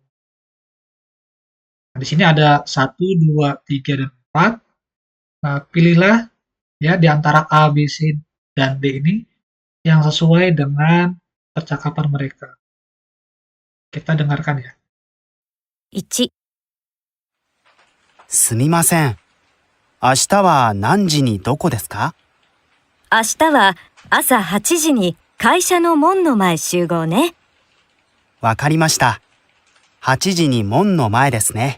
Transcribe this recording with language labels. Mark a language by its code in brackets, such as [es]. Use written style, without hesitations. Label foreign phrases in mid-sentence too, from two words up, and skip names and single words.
[id] Nah, di sini ada 1, 2, 3, dan 4. Nah, pilihlah ya di antara A, B, C, dan D ini yang sesuai dengan percakapan mereka. Kita dengarkan ya. [ja] 1、すみません。明日は何時にどこですか？明日は朝8時に会社の門の前集合ね。わかりました。8時に門の前ですね。